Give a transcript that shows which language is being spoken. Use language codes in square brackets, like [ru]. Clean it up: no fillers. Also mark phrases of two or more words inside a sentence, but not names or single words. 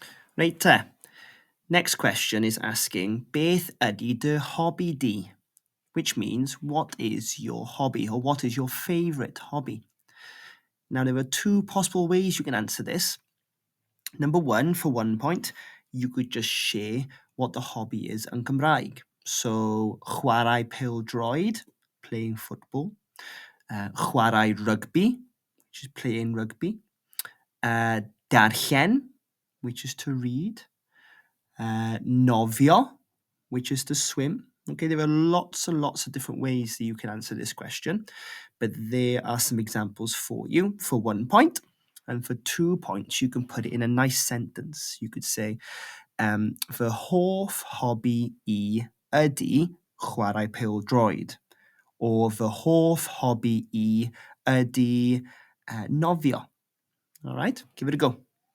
[en] Right te. Next question is asking, [cy] Beth ydy dy hobi di? [en] Which means, what is your hobby, or what is your favourite hobby? Now, there are two possible ways you can answer this. Number one, for 1 point, you could just share what the hobby is [cy] yn Cymraeg. So, chwarae pêl-droed, [en] playing football. [cy] Chwarae rugby, [en] which is playing rugby. Darllen, which is to read. Nofio, which is to swim. Okay, there are lots and lots of different ways that you can answer this question, but there are some examples for you for 1 point. And for 2 points, you can put it in a nice sentence. You could say, [cy] fy hoff hobi I ydy chwarae pêl-droed. Or fy hoff hobi I ydy nofio. [en] All right, give it a go.